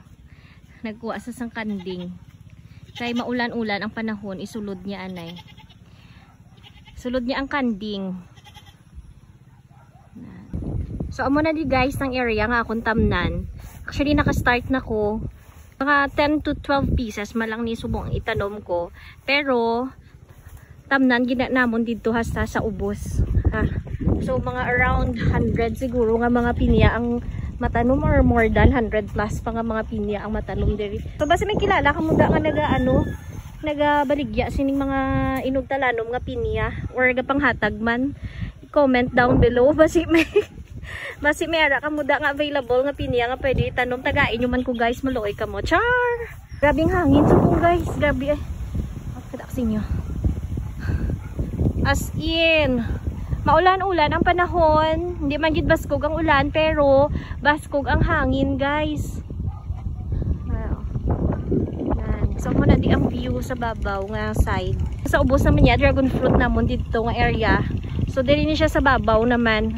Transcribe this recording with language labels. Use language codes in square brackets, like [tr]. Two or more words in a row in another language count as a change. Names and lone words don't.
[hil] Nagkuha sa sang kanding. Kay maulan-ulan ang panahon, isulod niya anay. Sulod niya ang kanding. So amo na di guys ng area nga akong tamnan. Actually naka-start na ko. Mga [en] 10 to 12 pieces [hil] malang ni subong itanom ko. Pero tamnan gina namon dito hasta sa ubos. Ha. So mga around 100 siguro nga mga pinya ang matanom [en] or more than 100 plus [hil] pa nga mga pinya ang matanom diri. So basta may kilala ka muda nga nagabaligya sining mga inugtalanom nga pinya or gapanghatag man, [en] comment down below [hil] basi may ara ka muda nga available nga pinya nga pwede itanom, tagain nyo man ko guys, maluoy ka mo. Char! Grabing hangin sa po guys, grabe eh. Kadaksin nyo. [en] As in [hil] maulan-ulan ang panahon, hindi man gid baskog ang ulan pero baskog ang hangin guys. Wow. So muna di ang view sa babaw nga side. Sa ubos naman niya [en] dragon fruit [hil] namon dito nga area. So diri ni siya sa babaw naman.